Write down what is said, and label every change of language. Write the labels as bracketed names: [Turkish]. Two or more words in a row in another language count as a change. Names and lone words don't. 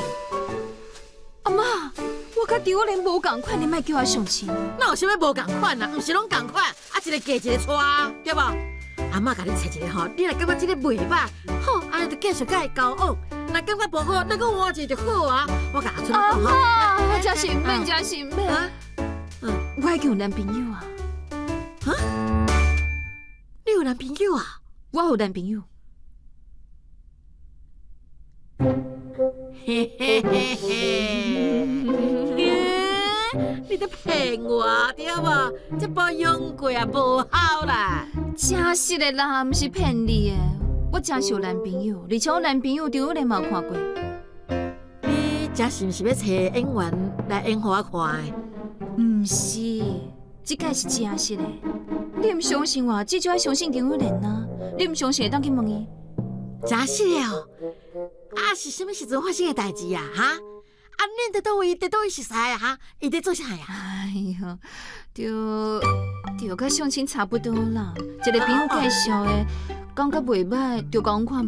[Min Nan Chinese] 阿妈，我甲赵玉莲无共款，你莫叫我相亲。哪有啥物无共款啊？毋是拢共款，一个嫁一个娶，对无？阿妈甲你找一个吼，你若感觉这个袂歹，好，安尼就继续甲伊交往。若感觉无好，你搁换一个就好啊。我甲阿春讲吼。阿妈，真是免，真是免。我已经有男朋友啊。你有男朋友啊？我有男朋友。嘿，你在骗我对无？这保养过啊，无好啦。真实的啦，毋是骗你的。我真是有男朋友，而且我男朋友赵玉莲嘛有看过。你这是毋是要找演员来演互我看的？毋是，这个是真实的。你毋相信我，至少要相信赵玉莲啊！你毋相信会当去问伊。真实的哦。啊，是什么时阵发生的代志啊？哈？啊，恁伫倒位熟识啊？哈？伊伫做啥呀？哎哟，就甲相亲差不多啦。一个朋友介绍的，感觉袂歹，就讲看觅。